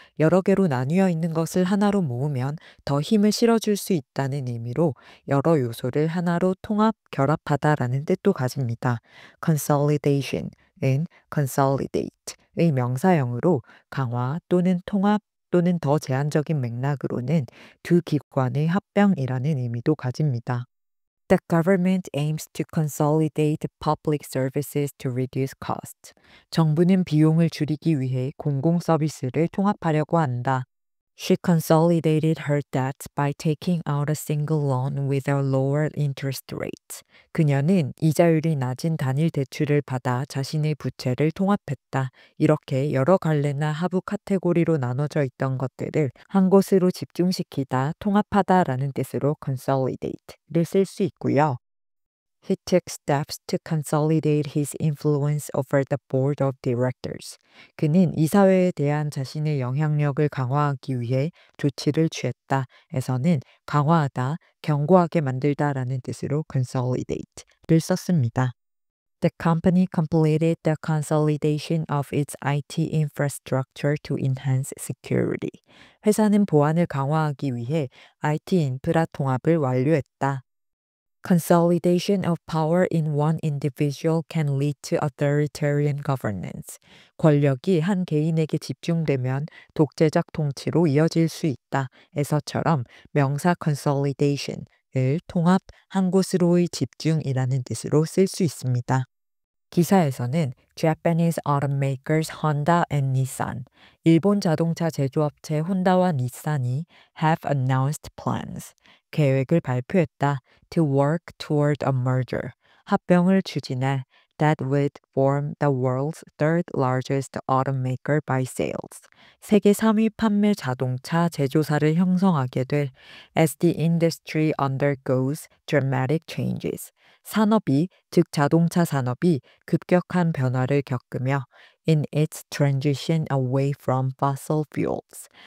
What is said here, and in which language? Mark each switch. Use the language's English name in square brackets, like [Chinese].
[Korean] 여러 개로 나뉘어 있는 것을 하나로 모으면 더 힘을 실어줄 수 있다는 의미로 여러 요소를 하나로 통합, 결합하다라는 뜻도 가집니다. consolidation은 consolidate의 명사형으로 강화 또는 통합 또는 더 제한적인 맥락으로는 두 기관의 합병이라는 의미도 가집니다. [English] The government aims to consolidate public services to reduce cost. [Korean] 정부는 비용을 줄이기 위해 공공 서비스를 통합하려고 한다. [English] She consolidated her debts by taking out a single loan with a lower interest rate. [Korean] 그녀는 이자율이 낮은 단일 대출을 받아 자신의 부채를 통합했다. 이렇게 여러 갈래나 하부 카테고리로 나눠져 있던 것들을 한 곳으로 집중시키다, 통합하다라는 뜻으로 consolidate를 쓸 수 있고요. [English] He took steps to consolidate his influence over the board of directors. [Korean] 그는 이사회에 대한 자신의 영향력을 강화하기 위해 조치를 취했다. 에서는 강화하다, 견고하게 만들다라는 뜻으로 consolidate를 썼습니다. [English] The company completed the consolidation of its IT infrastructure to enhance security. [Korean] 회사는 보안을 강화하기 위해 IT 인프라 통합을 완료했다. [English] Consolidation of power in one individual can lead to authoritarian governance. [Korean] 권력이 한 개인에게 집중되면 독재적 통치로 이어질 수 있다. 에서처럼 명사 consolidation을 통합, 한 곳으로의 집중이라는 뜻으로 쓸 수 있습니다. 기사에서는 [English] Japanese automakers Honda and Nissan, [Korean] 일본 자동차 제조업체 혼다와 닛산이 [English] have announced plans, [Korean] 계획을 발표했다. [English] To work toward a merger, [Korean] 합병을 추진해 [English] that would form the world's third largest automaker by sales. [Korean] 세계 3위 판매 자동차 제조사를 형성하게 될 [English] as the industry undergoes dramatic changes. [Korean] 산업이, 즉 자동차 산업이 급격한 변화를 겪으며 [English] in its transition away from fossil fuels.